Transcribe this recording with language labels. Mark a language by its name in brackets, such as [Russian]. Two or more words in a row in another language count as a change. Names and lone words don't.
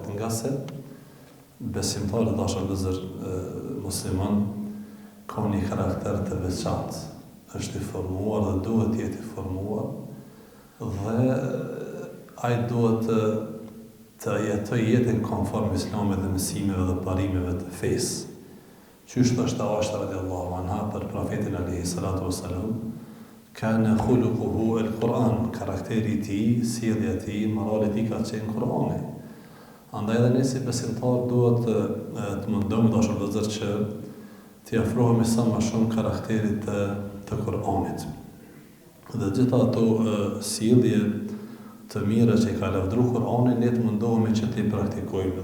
[Albanian] Nga se besimtarit, dashur vëllezër musliman, ka një karakter të veçantë. Është i formuar dhe duhet të jetë i formuar dhe ai duhet të jetoj jetën konform Islamit dhe mësimeve dhe parimeve të fesë. Qysh thoshte Aisha [Arabic] رضي الله عنها [Albanian] për profetin [Arabic] عليه الصلاة والسلام, كان خلقه القرآن, [Albanian] karakteri i tij, sjellja e tij, morali i tij ka qenë Kurani. Andaj edhe ne si besimtar duhet të mundohemi dashur vëllezër që t'i afrohemi sa më shumë karakterit të Kuranit. Dhe gjitha ato sjellje të mira që i ka lavdruar Kurani, ne të mundohemi që t'i praktikojmë.